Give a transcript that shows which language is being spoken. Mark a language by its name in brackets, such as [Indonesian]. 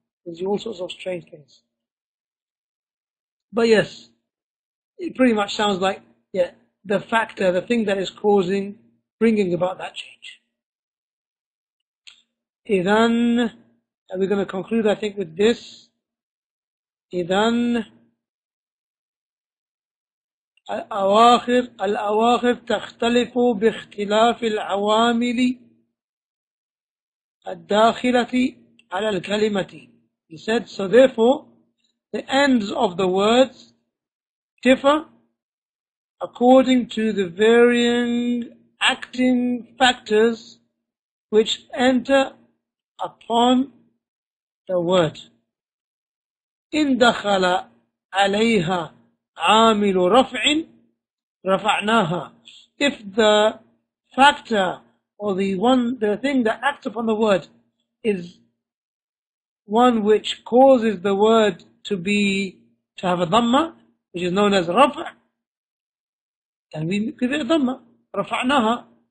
[English] There's all sorts of strange things. But yes, it pretty much sounds like, yeah, the factor, the thing that is bringing about that change. Idhan, and we're going to conclude, I think, with this. [Arabic] Idhan, الأواخر تختلف باختلاف العوامل الداخلة على الكلمة. [English] He said, so therefore, the ends of the words differ according to the varying acting factors which enter upon the word. [Arabic] إن دخل عليها عامل رفع رفعناها. [English] If the factor or the thing that acts upon the word is one which causes the word to have a dhamma, which is known as رفع, then we give it a dhamma, رفعناها.